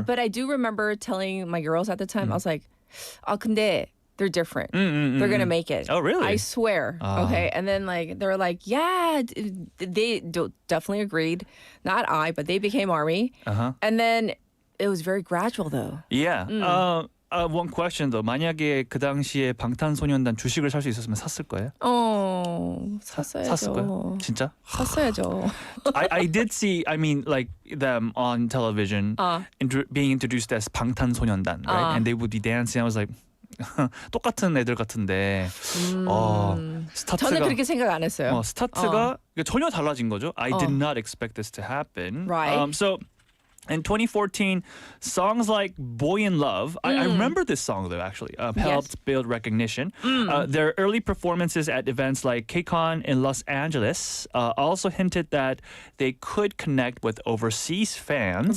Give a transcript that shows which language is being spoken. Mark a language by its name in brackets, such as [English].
[English] But I do remember telling my girls at the time, I was like, 근데 they're different. They're going to make it. Oh, really? I swear. Okay. And then like they were like, yeah, they definitely agreed. Not I, but they became ARMY. And then it was very gradual though. Yeah. One question though. [Korean] 만약에 그 당시에 방탄소년단 주식을 살 수 있었으면 샀을 거예요? 샀어야죠. 샀을 거예요? 진짜? 샀어야죠. [English] I did see, like them on television being introduced as 방탄소년단, right? And they would be dancing. I was like, [Korean] 똑같은 애들 같은데 스타트가 저는 그렇게 생각 안 했어요. 스타트가 전혀 달라진 거죠. [English] I did not expect this to happen. Right. So in 2014, songs like Boy in Love, I remember this song though actually, helped build recognition. Their early performances at events like KCON in Los Angeles also hinted that they could connect with overseas fans.